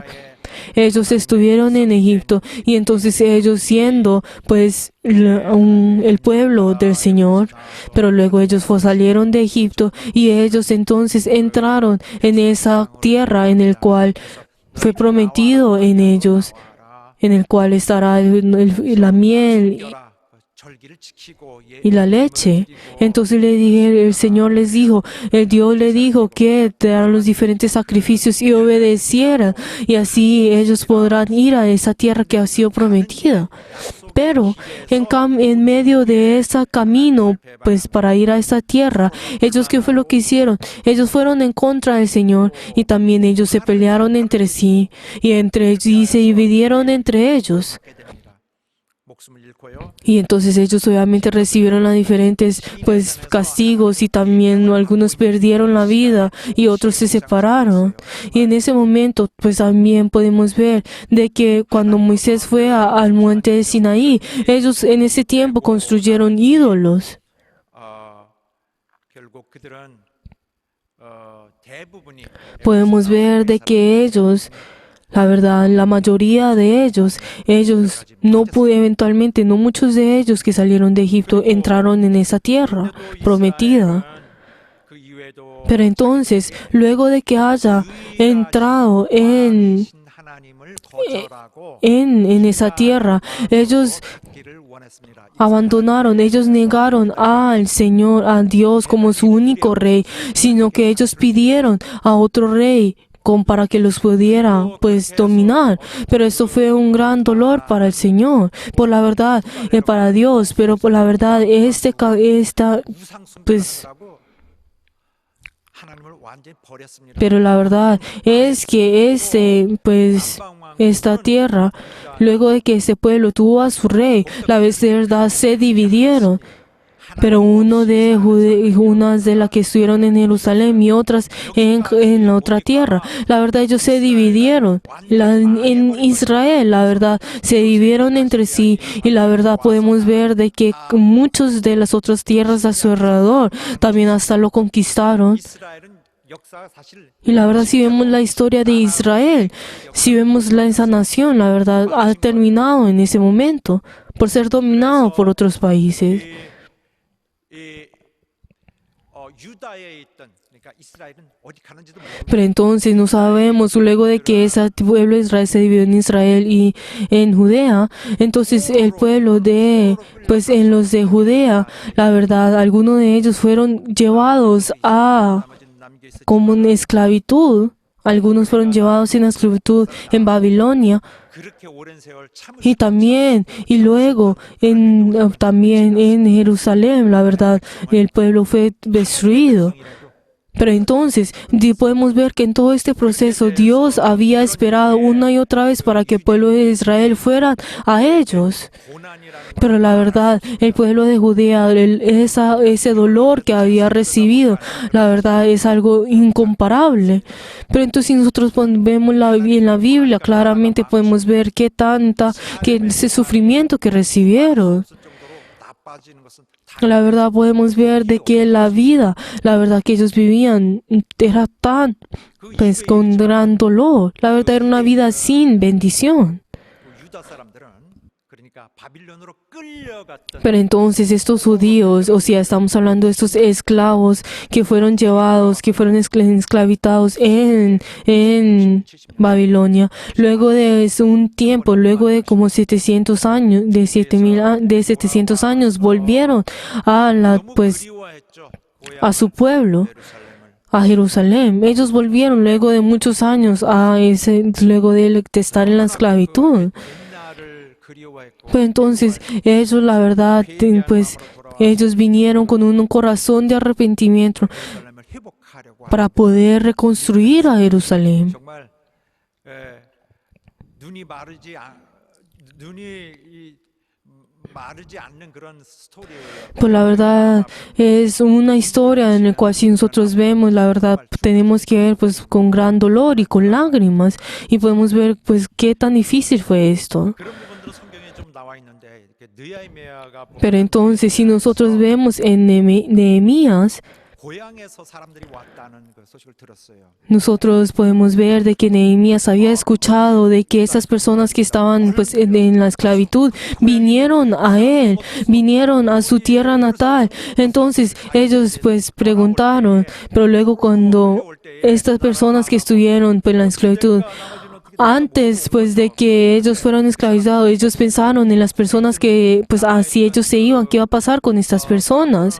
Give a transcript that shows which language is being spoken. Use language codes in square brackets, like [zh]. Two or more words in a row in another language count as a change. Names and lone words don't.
[es] Ellos estuvieron en Egipto y entonces ellos siendo pues el pueblo del Señor, pero luego ellos salieron de Egipto y ellos entonces entraron en esa tierra en el cual fue prometido en ellos, en el cual estará la miel [ko] 절기를 지키고 [es] y la leche. Entonces el Señor les dijo, el Dios le dijo que te darán los diferentes sacrificios y obedecieran, y así ellos podrán ir a esa tierra que ha sido prometida. Pero en medio de ese camino, pues para ir a esa tierra, ellos, ¿qué fue lo que hicieron? Ellos fueron en contra del Señor y también ellos se pelearon entre sí y se dividieron entre ellos. [ko] 목숨을 잃고요. [es] Y entonces ellos obviamente recibieron los diferentes pues castigos y también algunos perdieron la vida y otros se separaron. Y en ese momento pues también podemos ver de que cuando Moisés fue al monte de Sinaí, ellos en ese tiempo construyeron ídolos. [ko] 결국 그들은 대부분이 [es] Podemos ver de que ellos, la verdad, la mayoría de ellos eventualmente, no muchos de ellos que salieron de Egipto entraron en esa tierra prometida. [ko] 그 이외에도 [es] Pero entonces, luego de que haya entrado en [ko] 하나님을 거절하고 [es] esa tierra, ellos [ko] 길을 원했습니다. [es] abandonaron, ellos negaron al Señor, a Dios como su único rey, sino que ellos pidieron a otro rey para que los pudiera pues dominar. Pero esto fue un gran dolor para el Señor, por la verdad, para Dios. Pero por la verdad, esta [ko] 우상 [es] pues [ko] 숭배하고 하나님을 완전히 버렸습니다. [es] pero la verdad es que esta tierra, luego de que este pueblo tuvo a su rey, la verdad se dividieron. Pero unas de las que estuvieron en Jerusalén y otras en la otra tierra. La verdad, ellos se dividieron. En Israel, la verdad, se dividieron entre sí. Y la verdad, podemos ver de que muchas de las otras tierras a su alrededor también hasta lo conquistaron. [ko] 이스라엘은 역사가 사실 [es] Y la verdad, si vemos la historia de Israel, si vemos esa nación, la verdad, ha terminado en ese momento por ser dominado por otros países. [ko] 유다에 있던 그러니까 이스라엘은 어디 가는지도 모르고 [es] Pero entonces no sabemos, luego de que ese pueblo de Israel se dividió en Israel y en Judea, entonces el pueblo en los de Judea, la verdad, algunos de ellos fueron llevados como en esclavitud, algunos fueron llevados en esclavitud en Babilonia, [ko] 그렇게 오랜 세월 참으시고 [es] y también, y luego también en Jerusalén, la verdad, el pueblo fue destruido. Pero entonces podemos ver que en todo este proceso Dios había esperado una y otra vez para que el pueblo de Israel fuera a ellos. [ko] 고난이라는 [es] Pero la verdad, el pueblo de Judea, ese dolor que había recibido, la verdad es algo incomparable. Pero entonces si nosotros vemos en la Biblia, claramente podemos ver que ese sufrimiento que recibieron. [ko] 정도로 나빠지는 것은 [es] La verdad podemos ver de que la vida, la verdad que ellos vivían era tan, pues con gran dolor. La verdad era una vida sin bendición. [ko] 유다 사람들은 그러니까 바빌론으로 끌려갔던 [es] Pero entonces estos judíos, o sea, estamos hablando de estos esclavos que fueron llevados, que fueron esclavizados en Babilonia, luego de un tiempo, luego de como 700 años, de 700 años, volvieron [ko] 그리워했죠. [es] a su pueblo, [ko] 예루살렘을 [es] a Jerusalén. Ellos volvieron luego de muchos años luego de estar en la esclavitud. [ko] 옛날을 그리워했고 [es] Pues entonces ellos, la verdad, ellos vinieron con un corazón de arrepentimiento [ko] 예루살렘을 회복하려고 하는 [es] para poder reconstruir a Jerusalén. [ko] 정말 눈이 마르지 않는 그런 스토리예요. [es] Pues la verdad es una historia en la cual si nosotros vemos, la verdad tenemos que ver pues con gran dolor y con lágrimas y podemos ver pues qué tan difícil fue esto. [ko] 그런 부분들은 성경에 좀 나와 있는데 이렇게 느헤미야가 [es] Pero entonces si nosotros vemos en Nehemías, [ko] 고향에서 사람들이 왔다는 그 소식을 들었어요. [es] nosotros podemos ver de que Nehemías había escuchado de que esas personas que estaban pues en la esclavitud vinieron a él, vinieron a su tierra natal. Entonces ellos pues preguntaron, pero luego cuando estas personas que estuvieron pues en la esclavitud, antes pues de que ellos fueran esclavizados, ellos pensaron en las personas que pues si ellos se iban, ¿qué iba a pasar con estas personas?